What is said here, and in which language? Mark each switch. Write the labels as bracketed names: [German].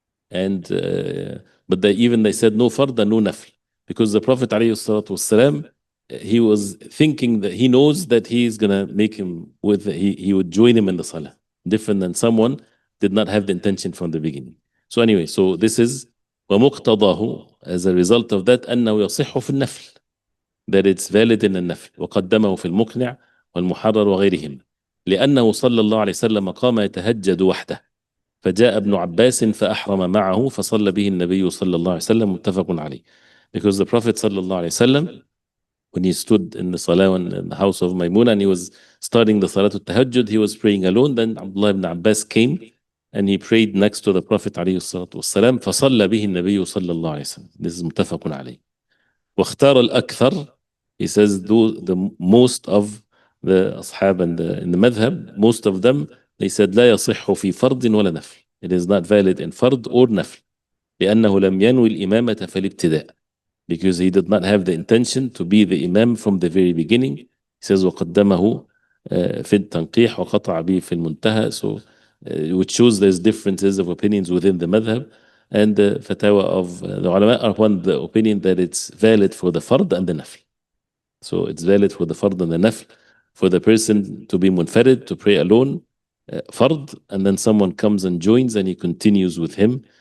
[English] And but they said no fard and no nafl, because the Prophet ﷺ, he was thinking that he knows that he is gonna make him he would join him in the salah, different than someone did not have the intention from the beginning. So anyway, so this is [Arabic] ومقتضاه, [English] as a result of that, [Arabic] أنه يصح في النفل, [English] that it's valid in النفل. [Arabic] وقدمه في المقنع والمحرر وغيرهم لأنه صلى الله عليه وسلم قام يتهجد وحده فجاء ابن عباس فأحرم معه فصلى به النبي صلى الله عليه وسلم متفق عليه. [English] Because the Prophet [Arabic] صلى الله عليه وسلم, [English] when he stood in the salah in the house of Maymuna and he was starting the Salatul Tahajjud, he was praying alone. Then Abdullah ibn Abbas came and he prayed next to the Prophet [Arabic] عليه الصلاة والسلام فصلى به النبي صلى الله عليه وسلم. [English] This is [Arabic] متفق عليه. واختار الأكثر, [English] he says, the most of the ashab and in the madhab, most of them, they said [Arabic] لا يصح في فرض ولا نفل. [English] It is not valid in fard or nafl. [Arabic] لأنه لم ينوي الإمامة في الابتداء, [English] because he did not have the intention to be the imam from the very beginning. He says [Arabic] وقدمه في التنقيح وقطع به في المنتهى. [English] So which shows there's differences of opinions within the madhab, and the fatwa of the ulama are upon the opinion that it's valid for the fard and the nafl. So it's valid for the fard and the nafl, for the person to be munfarid, to pray alone, fard, and then someone comes and joins and he continues with him.